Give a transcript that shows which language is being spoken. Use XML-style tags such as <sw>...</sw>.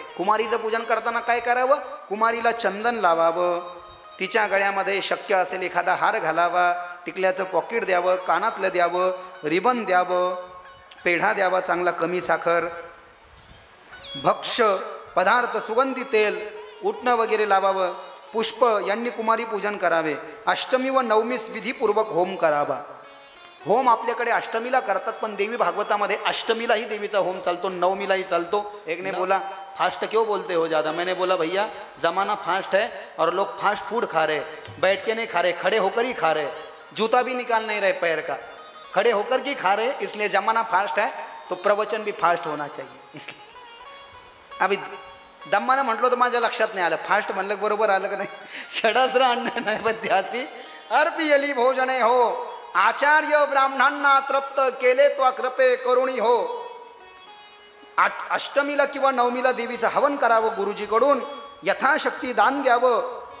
<mr>कुमारीचं पूजन करताना काय करावं? कुमारीला चंदन लावावं, तिच्या गळ्यामध्ये शक्य असेल एखादा हार घालावा, टिकल्याचं पॉकेट द्यावं, कानातलं द्यावं, रिबन द्यावं, पेढा द्यावा चांगला कमी साखर, भक्ष्य पदार्थ, सुगंधी तेल, उटणं वगैरे लावावं, पुष्प यांनी कुमारी पूजन करावे. अष्टमी व नवमीस विधीपूर्वक होम करावा. होम आपल्याकडे अष्टमीला करतात, पण देवी भागवतामध्ये अष्टमीलाही देवीचा होम चालतो, नवमीलाही चालतो.</mr> <hi>एक ने बोला फास्ट क्यों बोलते हो ज़्यादा? मैंने बोला भैया ज़माना फास्ट है और लोग फास्ट फूड खा रहे, बैठ के नहीं खा रहे, खड़े होकर ही खा रहे, जूता भी निकाल नहीं रहे पैर का, खड़े होकर के खा रहे, इसलिए ज़माना फास्ट है तो प्रवचन भी फास्ट होना चाहिए.</hi> <mr>इसलिए अभी दम्मानं म्हटलं तर माझ्या लक्षात नाही आलं, फास्ट म्हणलं बरोबर आलं का नाही. षडस्र अन्न नैवेद्यासी अर्पियली भोजने हो, आचार्य ब्राह्मणांना तृप्त केले तो कृपे करुणी हो. अष्टमीला किंवा नवमीला देवीचं हवन करावं गुरुजीकडून. यथाशक्ती दान द्यावं.</mr>